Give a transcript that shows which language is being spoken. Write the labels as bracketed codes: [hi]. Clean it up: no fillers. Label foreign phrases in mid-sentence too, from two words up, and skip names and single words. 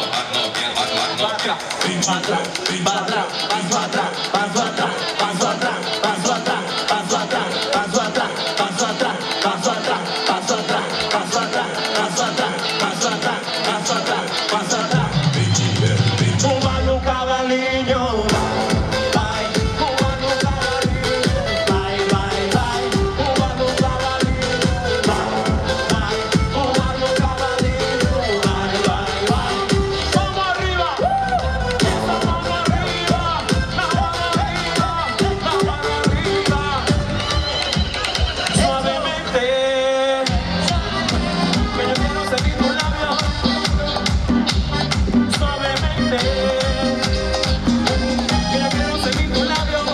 [es] Para atrás, para atrás, para atrás, paso atrás, paso atrás, paso atrás, paso atrás, paso atrás, paso atrás, paso atrás, paso atrás, paso atrás, paso atrás, paso atrás, paso atrás, paso atrás, paso atrás. [pt] Un malu cavalinho, vai, un malu cavalinho, vai, vai, vai. Un malu cavalinho, vai, vai. Un malu cavalinho, vai, vai, vai. [es] Vamos arriba, esa mano arriba, la mano arriba, la mano arriba. Suavemente, que yo quiero sentir tus labios. Suavemente, que yo quiero sentir tus labios.